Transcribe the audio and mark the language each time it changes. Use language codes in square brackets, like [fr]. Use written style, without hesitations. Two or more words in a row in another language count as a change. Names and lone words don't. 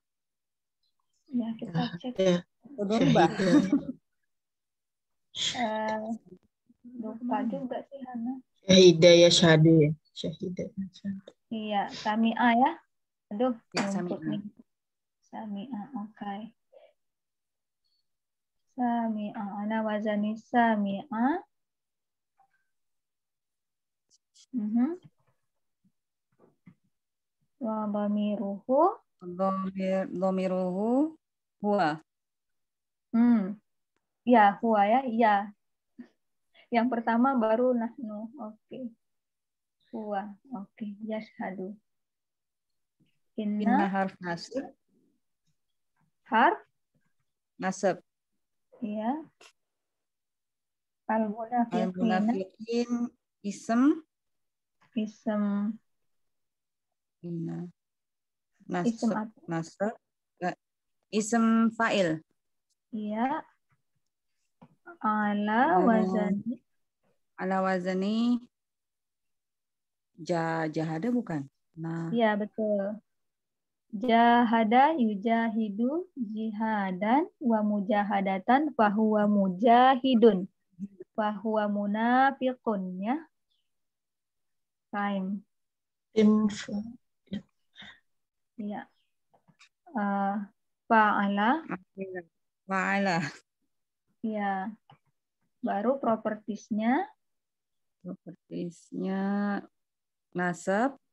[id] Ya, kita cek. Ya. Doribah. Lupa juga sih Hana. [ar] شهيدة يا شهد يا شهيدة. [id] Iya, Sami'ah ya. Aduh, Ya, numpuk sami'ah. nih. Sami'ah, oke. [ar] سامعة أنا وزن سامعة. وضميره. ضميره هو. [id] Ya, huwa ya. Iya. Yang pertama baru nahnu. Oke. Huwa. Oke. Yashhadu. [ar] إن حرف نصب. [id] Harf. Nasab. Iya. Al-munafiqin. Ism. Ism. [ar] نصب اسم فاعل. Iya. على وزن. [id] Jahada bukan? Nah. Iya, betul. [ar] جاهد يجاهد جهادا ومجاهدة فهو مجاهد. فهو منافق [id] ya. Time. Iya. Fa'ala. Ya. Baru propertiesnya. Nasab.